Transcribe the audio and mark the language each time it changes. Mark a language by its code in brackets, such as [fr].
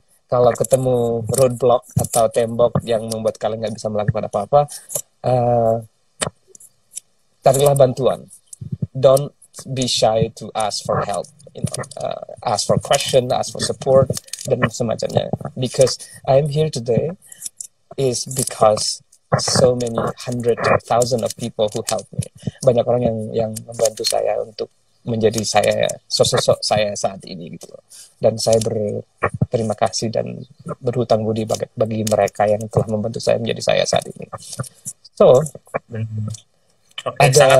[id] Kalau ketemu roadblock atau tembok yang membuat kalian nggak bisa melakukan apa-apa, carilah bantuan. [en] Don't be shy to ask for help. Ask for question, ask for support, [id] dan semacamnya. [en] Because I am here today is because so many hundred thousand of people who help me. [id] Banyak orang yang membantu saya untuk menjadi sosok saya saat ini gitu. Dan saya berterima kasih dan berhutang budi bagi mereka yang telah membantu saya menjadi saya saat ini. So, Benar. Oke, ada sangat